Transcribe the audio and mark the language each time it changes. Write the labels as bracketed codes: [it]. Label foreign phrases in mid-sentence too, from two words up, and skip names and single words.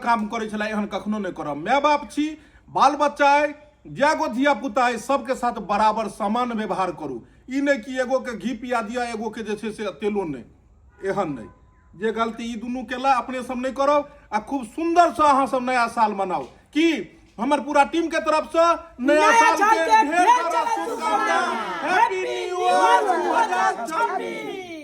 [mai] काम करै छला एहन कखनो नहि करब माय बाप छी बाल बच्चा अइ जै गो धिया पुता अइ सबके साथ बराबर समान व्यवहार करू ई नहीं कि एगो के घी पिया दिया एगो के जे छै से तेलो नहीं एहन नहीं जे गलती ई दुनू केला अपने सब नहीं करब आ खूब सुंदर से अहाँ सब नया साल मनाओ कि हमर पूरा टीम के तरफ से नया साल के ढेर सारा शुभकामना [en] Happy New Year [mai] 2026